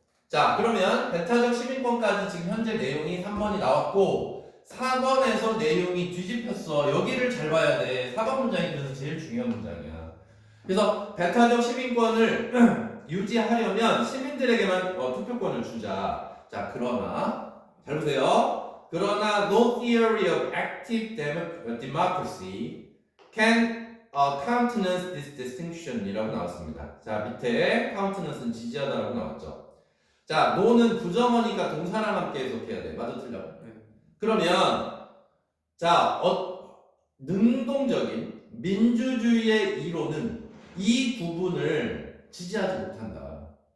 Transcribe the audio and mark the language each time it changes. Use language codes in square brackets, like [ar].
[ko] 자, 그러면 배타적 시민권까지 지금 현재 내용이 3번이 나왔고 4번에서 내용이 뒤집혔어. 여기를 잘 봐야 돼. 4번 문장이 그래서 제일 중요한 문장이야. 그래서 배타적 시민권을 유지하려면 시민들에게만 투표권을 주자. 자, 그러나 잘 보세요. 그러나 [en] no theory of active democracy can countenance this distinction이라고 [ko] 나왔습니다. 자, 밑에 countenance는 지지하다라고 나왔죠. 자, no는 부정어니까 동사랑 함께 해석해야 돼. 맞아, 틀려? 그러면 자, 능동적인 민주주의의 이론은 이 부분을 지지하지 못한다.